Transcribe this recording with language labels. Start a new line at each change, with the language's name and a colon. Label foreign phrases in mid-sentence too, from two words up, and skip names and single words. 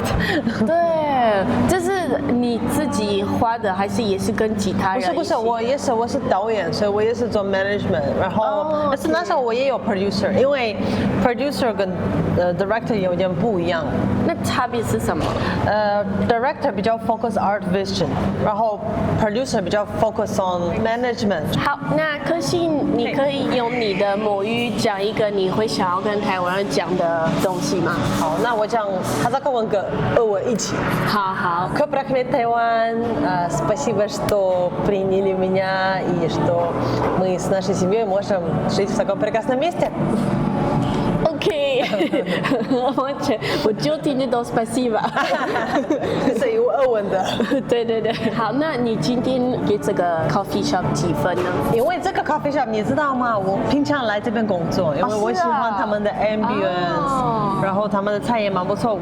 Chinese: 对，就是你自己画的，还是也是跟其他人？不是，我是导演，所以我也是做 management。然后，但是那时候我也有 producer， 因为 producer 跟director 有点不一样。那差别是什么？director 比较
English: focus art vision，
Chinese: 然后 producer 比较
English: focus on management。
Chinese: 好，那可惜你可以用你的母语讲一个你会想要跟台湾人讲的东西吗？好，那我讲哈萨克文跟俄文一起。好。
Russian: Капракмет Тайвань, спасибо, что приняли меня и что мы с нашей семьей можем жить в таком прекрасном месте.
Chinese: OK， 我就听得懂 спасибо，是有俄文的。对。好，那你今天给这个
English: coffee shop
Chinese: 几分呢？因为这个
English: coffee shop
Chinese: 你知道吗？我平常来这边工作，因为我喜欢他们的 ambience，然后他们的菜也蛮不错。